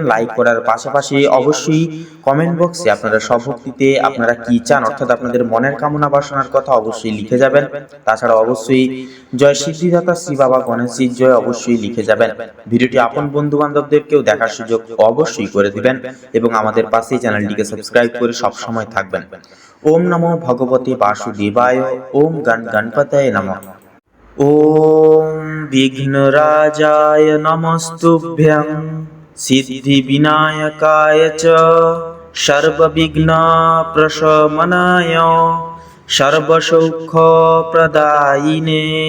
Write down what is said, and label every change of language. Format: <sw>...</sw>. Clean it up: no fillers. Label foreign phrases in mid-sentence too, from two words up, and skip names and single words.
<bn>লাইক করার পাশাপাশি অবশ্যই কমেন্ট বক্সে আপনারা স্বভক্তিতে আপনারা কি চান, অর্থাৎ আপনাদের মনের কামনা বাসনার কথা অবশ্যই লিখে যাবেন। তাছাড়া অবশ্যই জয় সিদ্ধিদাতা শ্রী বাবা গণেশজির জয় অবশ্যই লিখে যাবেন। ভিডিওটি আপন বন্ধু বান্ধবদেরকেও দেখার সুযোগ অবশ্যই করে দিবেন এবং আমাদের পাশে চ্যানেলটিকে সাবস্ক্রাইব করে সব সময় থাকবেন।</bn> <sa>ওম নমো ভগবতে বাসুদেবায়। ওম গণপতয়ে নমঃ। ওম বিঘ্নরাজায় নমস্তুভ্যং সিদ্ধিবিনায়কায় চ সর্ববিঘ্নপ্রশমনায় সর্বসৌখ্যপ্রদায়িনে।</sa>